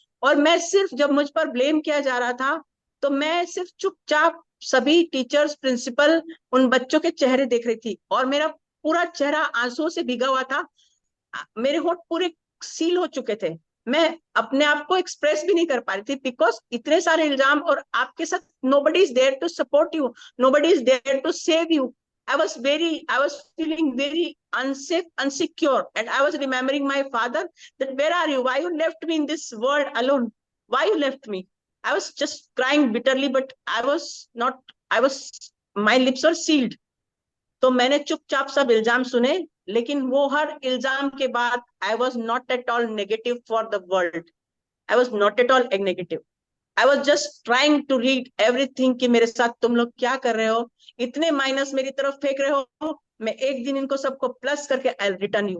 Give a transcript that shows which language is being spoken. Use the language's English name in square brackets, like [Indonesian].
[Hindi] और मैं सिर्फ, जब मुझ पर ब्लेम किया जा रहा था, तो मैं सिर्फ चुपचाप सभी टीचर्स, प्रिंसिपल, उन बच्चों के चेहरे देख रही थी। और मेरा पूरा चेहरा आंसुओं से भीगा हुआ था, मेरे होठ पूरे सील हो चुके थे, मैं अपने आप को एक्सप्रेस भी नहीं कर पा रही थी, बिकॉज इतने सारे इल्जाम, और आपके साथ [English] Nobody is there to support you, nobody is there to save you. I was feeling very unsafe, unsecure, and I was remembering my father, that where are you? Why you left me in this world alone? Why you left me? I was just crying bitterly, but I was, my lips were sealed. [Hindi] तो मैंने चुपचाप सब इल्जाम सुने, लेकिन वो हर इल्जाम के बाद [English] I was not at all negative for the world. I was not at all negative. I was just trying to read everything [Hindi] कि मेरे साथ तुम लोग क्या कर रहे हो, इतने माइनस मेरी तरफ फेंक रहे हो, मैं एक दिन इनको सबको प्लस करके [English] I return you.